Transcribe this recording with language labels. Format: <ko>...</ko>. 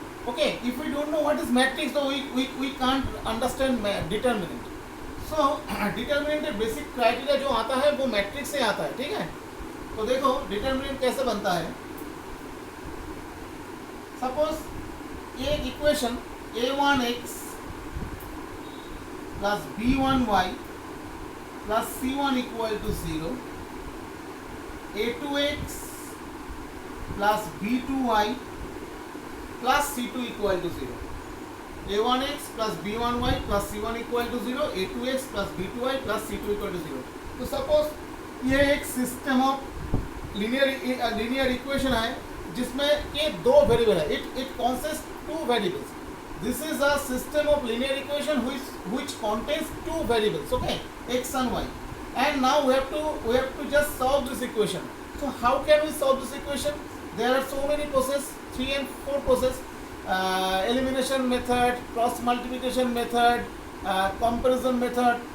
<en>Okay, if we don't know what is matrix, so we can't understand determinant.</en> <hi>So determinant के basic criteria जो आता है वो matrix से आता है, ठीक है? तो देखो determinant कैसे बनता है।</hi> <en>Suppose एक equation a1x plus b1y plus c1 equal to 0, a2x plus b2y plus c2 equal to 0, a1x plus b1y plus c1 equal to 0, a2x plus b2y plus c2 equal to 0।</en> <hi>तो suppose ये एक system of linear equation है जिसमें के दो variable है,</hi> <en>It consist two variables. This is a system of linear equation which contains two variables, okay, x and y, and now we have to just solve this equation. So how can we solve this equation? There are so many processes, 3 and 4 processes: elimination method, cross multiplication method, comparison method.</en>